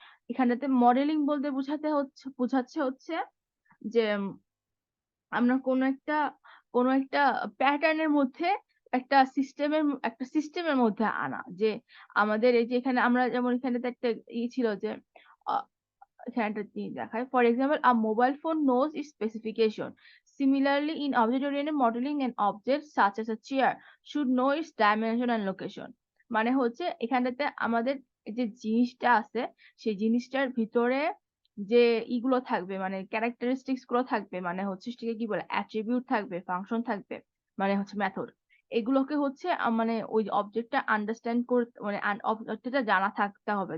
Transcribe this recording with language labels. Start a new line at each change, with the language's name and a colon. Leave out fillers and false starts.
Bangla: এখানটাতে মডেলিং বলতে বোঝাচ্ছে হচ্ছে যে আমরা কোনো একটা প্যাটার্নের মধ্যে একটা সিস্টেমের মধ্যে আনা, যে আমাদের এই যে এখানে আমরা যেমন এখানেতে একটা ছিল যে আহ, এখানে একটা জিনিস দেখায়,
English: For example a mobile phone knows its specification. Similarly, in object-oriented modeling, an object such as a chair should know its dimension and location.
Bangla: মানে হচ্ছে এখানটাতে আমাদের যে জিনিসটা আছে, সেই জিনিসটার ভিতরে যে ইগুলো থাকবে, মানে ক্যারেক্টারিস্টিক্স গুলো থাকবে, মানে হচ্ছে সেটাকে কি বলে, অ্যাট্রিবিউট থাকবে, ফাংশন থাকবে, মানে হচ্ছে মেথড। এগুলোকে হচ্ছে মানে ওই অবজেক্টটা আন্ডারস্ট্যান্ড করতে, মানে অবজেক্টটা জানা থাকতে হবে।